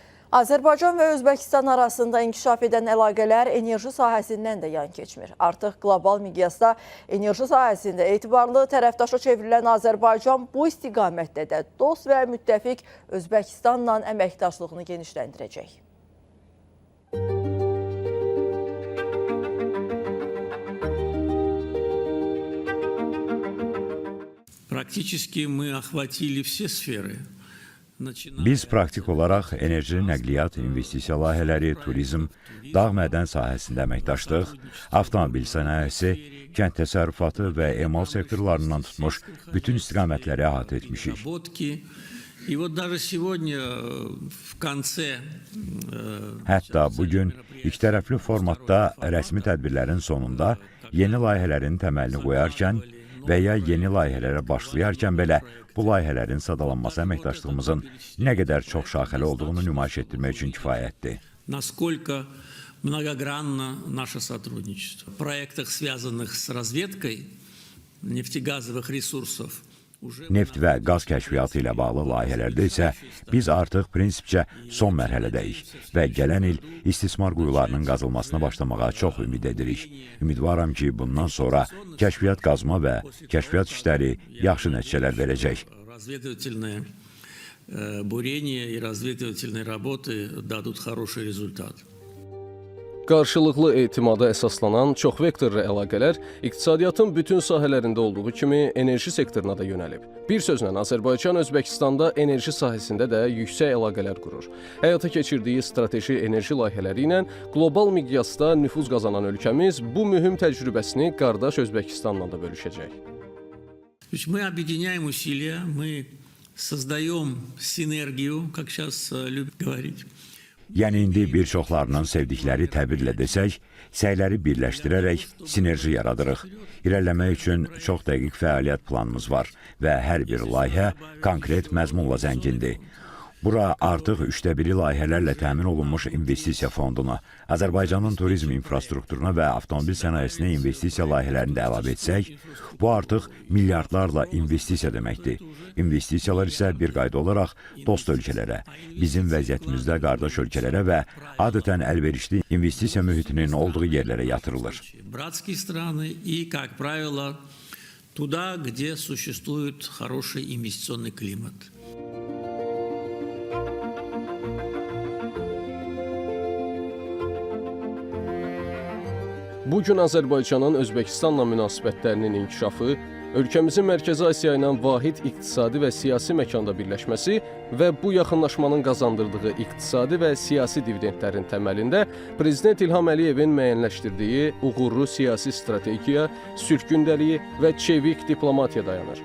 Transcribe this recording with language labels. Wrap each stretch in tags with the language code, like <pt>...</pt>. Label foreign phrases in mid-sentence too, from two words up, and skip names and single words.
<az>Azərbaycan və Özbəkistan arasında inkişaf edən əlaqələr enerji sahəsindən də yan keçmir. Artıq qlobal miqyasda enerji sahəsində etibarlı tərəfdaşa çevrilən Azərbaycan bu istiqamətdə də dost və müttəfiq Özbəkistanla əməkdaşlığını genişləndirəcək.</az> <ru>Практически мы охватили все сферы.</ru> <az>Biz praktik olaraq enerji, nəqliyyat, investisiya layihələri, turizm, dağ mədən sahəsində əməkdaşlıq, avtomobil sənayesi, kənd təsərrüfatı və emal sektorlarından tutmuş bütün istiqamətləri əhatə etmişik. Hətta bugün ikitərəfli formatda rəsmi tədbirlərin sonunda yeni layihələrin təməlini qoyarkən və ya yeni layihələrə başlayarkən belə bu layihələrin sadalanması əməkdaşlığımızın nə qədər çox şaxəli olduğunu nümayiş etdirmək üçün kifayətdir.</az> <ru>Насколько многогранно наше сотрудничество. В проектах, связанных с разведкой нефтегазовых ресурсов,</ru> <az>Neft və qaz kəşfiyyatı ilə bağlı layihələrdə isə biz artıq prinsipcə son mərhələdəyik və gələn il istismar quyularının qazılmasına başlamağa çox ümid edirik. Ümidvaram ki, bundan sonra kəşfiyyat qazma və kəşfiyyat işləri yaxşı nəticələr verəcək.</az> <ru>Бурение и разведывательные работы дадут хороший результат.</ru> <az>Qarşılıqlı etimada əsaslanan çoxvektorlu əlaqələr iqtisadiyyatın bütün sahələrində olduğu kimi enerji sektoruna da yönəlib. Bir sözlə, Azərbaycan Özbəkistanda enerji sahəsində də yüksək əlaqələr qurur. Həyata keçirdiyi strateji enerji layihələri ilə qlobal miqyasda nüfuz qazanan ölkəmiz bu mühüm təcrübəsini qardaş Özbəkistanla da bölüşəcək.</az> <ru>Мы объединяем усилия, мы создаем синергию, как сейчас любят говорить.</ru> <az>Yəni indi bir çoxlarının sevdikləri təbirlə desək, səyləri birləşdirərək sinerji yaradırıq. İrəliləmək üçün çox dəqiq fəaliyyət planımız var və hər bir layihə konkret məzmunla zəngindir. Bura artıq 1/3 layihələrlə təmin olunmuş investisiya fondunu, Azərbaycanın turizm infrastrukturuna və avtomobil sənayesinə investisiya layihələrini də əlavə etsək, bu artıq milyardlarla investisiya deməkdir. İnvestisiyalar isə bir qayda olaraq dost ölkələrə, bizim vəziyyətimizdə qardaş ölkələrə və adətən əlverişli investisiya mühitinin olduğu yerlərə yatırılır.</az> <ru>Братские страны и, как правило, туда, где существует хороший инвестиционный климат.</ru> <az>Bugün Azərbaycanın Özbəkistanla münasibətlərinin inkişafı, ölkəmizin Mərkəzi Asiya ilə vahid iqtisadi və siyasi məkanda birləşməsi və bu yaxınlaşmanın qazandırdığı iqtisadi və siyasi dividendlərin təməlində Prezident İlham Əliyevin müəyyənləşdirdiyi uğurlu siyasi strategiya, sülh gündəliyi və çevik diplomatiya dayanır.</az>